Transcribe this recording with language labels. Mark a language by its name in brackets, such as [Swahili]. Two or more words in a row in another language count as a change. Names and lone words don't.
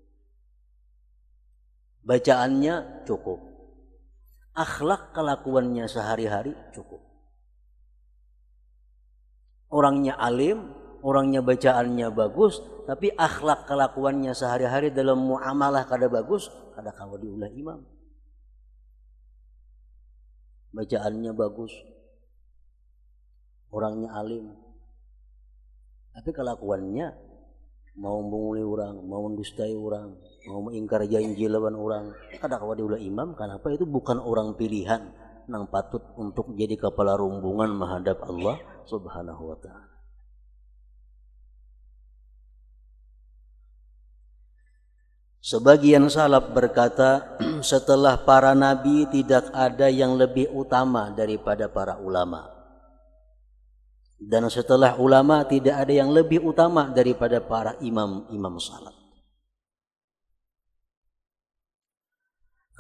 [Indonesian] Bacaannya cukup. Akhlak kelakuannya sehari-hari cukup. Orangnya alim, orangnya bacaannya bagus, tapi akhlak kelakuannya sehari-hari dalam muamalah [Banjar] kada bagus, kada kawa diulah imam. [Indonesian] Bacaannya bagus, orangnya alim, tapi kelakuannya mau menguli orang, mau mendustai orang, mau mengingkar janji lawan orang, [Banjar] kada kawa diulah imam. [Indonesian] Kenapa? Itu bukan orang pilihan nang patut untuk jadi kepala rombongan menghadap Allah [Arabic] سبحانه وتعالى. [Indonesian] Sebagian salaf berkata, setelah para nabi tidak ada yang lebih utama daripada para ulama. Dan setelah ulama tidak ada yang lebih utama daripada para imam-imam salaf.